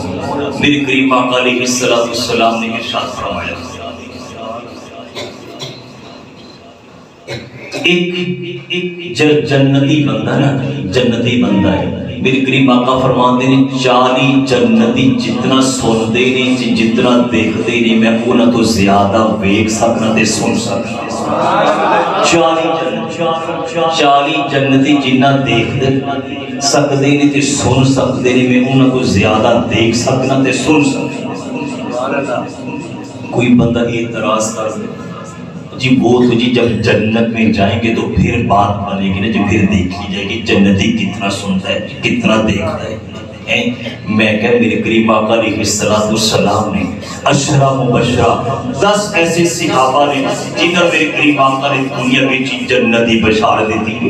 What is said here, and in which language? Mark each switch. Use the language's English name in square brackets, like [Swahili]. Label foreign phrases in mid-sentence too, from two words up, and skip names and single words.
[Urdu] میرے کریم آقا [Arabic] علیہ السلام [Urdu] نے ارشاد فرمایا ایک جنتی بندہ نا، جنتی بندہ ہے، میرے کریم آقا فرماتے ہیں 40 جنتی جتنا سنتے نہیں جتنا دیکھتے نہیں [Punjabi] میں انہاں تو زیادہ ویکھ سکنا تے سن سکنا۔ [Urdu] 40 جنتی جنہ دیکھ سکتے نہیں تے سن سکتے نہیں [Punjabi] میں انہاں تو زیادہ دیکھ سکنا تے سن سکنا۔ [Urdu] کوئی بندہ اعتراض کر دے جی وہ تو جی جب جنت میں جائیں گے تو پھر بات بنے گی نا، جو پھر دیکھی جائے گی جنتی کتنا سنتا ہے کتنا دیکھتا ہے۔ میں کہ میرے کریم آقا [Arabic] علیہ السلام [Urdu] نے 10 مبشرہ 10 ایسے صحابہ نے جنہوں میرے کریم آقا نے دنیا میں جنتی بشارت دی ہے۔